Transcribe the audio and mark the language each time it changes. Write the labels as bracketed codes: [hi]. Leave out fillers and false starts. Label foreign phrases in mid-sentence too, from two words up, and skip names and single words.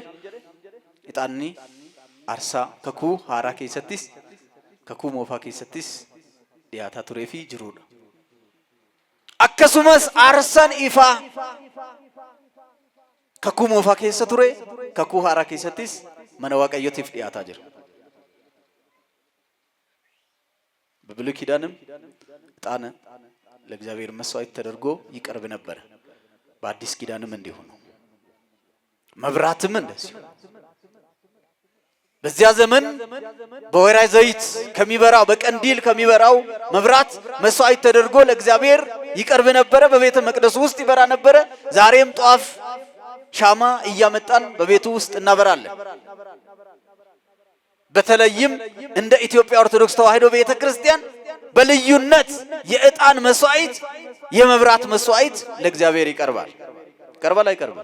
[om] Ixaanni aarsaa kakuu haaraa keessattis kakuu moofaa keessattis dhiyaataa turee fi jirudha. Akkasumas aarsaan ifaa kakuu moofaa keessa ture, kakuu haaraa keessattis mana waaqayyootiif dhiyaataa jira. [am] በብሉይ ኪዳንም ዕጣን ለእግዚአብሔር መስዋዕት ተደርጎ ይቀርብ ነበር። በአዲስ ኪዳንም እንዲሁ ነው። መብራትም እንደዚህ በዚያ ዘመን በወይራ ዘይት ከሚበራው በቀንዲል ከሚበራው መብራት መስዋዕት ተደርጎ ለእግዚአብሔር ይቀርብ ነበር። በቤተ መቅደሱ ውስጥ ይበራ ነበር። ዛሬም ጧፍ ሻማ እያመጣን በቤቱ ውስጥ እናበራለን። በተለይም እንደ ኢትዮጵያ ኦርቶዶክስ ተዋሕዶ ቤተክርስቲያን በልዩነት የዕጣን መስዋዕት የመብራት መስዋዕት ለእግዚአብሔር ይቀርባል። ይቀርባል አይቀርብም?